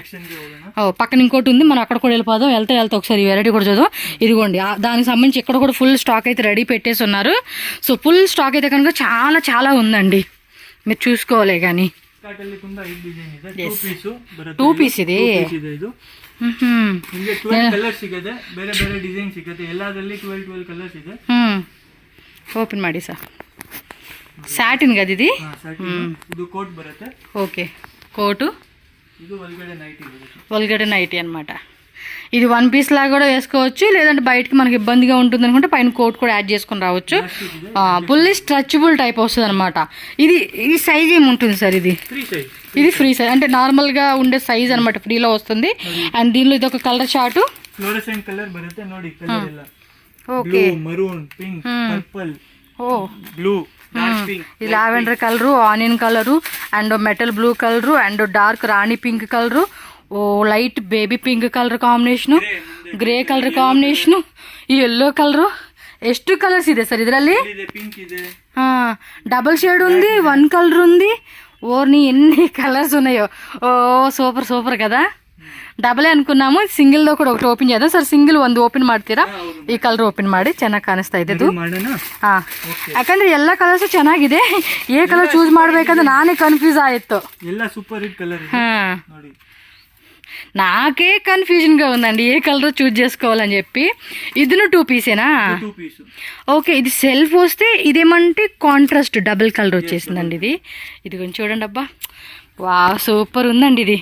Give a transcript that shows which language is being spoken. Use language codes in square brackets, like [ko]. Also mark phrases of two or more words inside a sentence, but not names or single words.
[te] పక్కన ఇంకోటి ఉంది, మనం అక్కడ కూడా వెళ్ళిపోదాం. వెళ్తే ఒకసారి ఈ వెరైటీ కూడా చూద్దాం. ఇదిగోండి, దానికి సంబంధించి ఇక్కడ కూడా [en] full stock [te] అయితే రెడీ పెట్టేసి ఉన్నారు. సో [en] full stock [te] అయితే కనుక చాలా చాలా ఉందండి, మీరు చూసుకోవాలి. కానీ 2 పీస్ ఇది. [kn] ಓಪನ್ ಮಾಡಿ ಸರ್. ಸ್ಯಾಟಿನ್ ಗದ ಇದು. ಓಕೆ, ಕೋಟು, ಒಳಗಡೆ ನೈಟಿ ಅನ್మాట. [te] ఇది 1 పీస్ లాగా కూడా వేసుకోవచ్చు, లేదంటే బయటకి మనకి ఇబ్బందిగా ఉంటుంది అనుకుంటే పైన కోట్ కూడా యాడ్ చేసుకొని రావచ్చు. [en] fully stretchable type [te] వస్తుంది అనమాట. ఈ సైజ్ ఏముంటుంది సార్? ఇది [en] free size [te] అంటే నార్మల్గా ఉండే సైజ్ అనమాట, ఫ్రీలో వస్తుంది. అండ్ దీనిలో ఇది ఒక [en] color chart. [kn] ಕಲರ್ ಬರುತ್ತೆ ನೋಡಿ, ಕಲರ್ ಎಲ್ಲ [te] ఓకే. [en] maroon, pink, purple, blue, [te] ఇది లావెండర్ కలరు, ఆనియన్ కలరు, అండ్ [en] metal blue color, [te] అండ్ డార్క్ రాణి పింక్ కలరు, [en] light baby pink color combination, grey color combination, ee yellow color. [kn] ಎಷ್ಟು ಕಲರ್ಸ್ ಇದೆ ಸರ್ ಇದರಲ್ಲಿ? [te] డబుల్ షేడ్ ఉంది, 1 కలర్ ఉంది. ఓర్ని ఎన్ని కలర్స్ ఉన్నాయో. సూపర్ సూపర్ కదా. డబులే అనుకున్నాము, సింగిల్ది కూడా ఒకటి ಓಪನ್ చేద్దాం ಸರ್. [kn] ಸಿಂಗಲ್ ಒಂದು ಓಪನ್ ಮಾಡ್ತೀರಾ? ಈ ಕಲರ್ ಓಪನ್ ಮಾಡಿ, ಚೆನ್ನಾಗಿ ಕಾಣಿಸ್ತಾ ಇದೆ ಇದು. ಯಾಕಂದ್ರೆ ಎಲ್ಲ ಕಲರ್ಸ್ ಚೆನ್ನಾಗಿದೆ, ಏ ಕಲರ್ ಚೂಸ್ ಮಾಡ್ಬೇಕಂದ್ರೆ ನಾನೇ ಕನ್ಫ್ಯೂಸ್ ಆಯಿತು. ಎಲ್ಲ [en] super hit color. [te] నాకే కన్ఫ్యూజన్గా ఉందండి ఏ కలర్ చూజ్ చేసుకోవాలని చెప్పి. ఇదిను 2 పీసేనా? ఓకే. ఇది సెల్ఫ్ వస్తే ఇదేమంటే కాంట్రాస్ట్ డబుల్ కలర్ వచ్చేసిందండి. ఇది కొంచెం చూడండి అబ్బా, వా సూపర్ ఉందండి ఇది.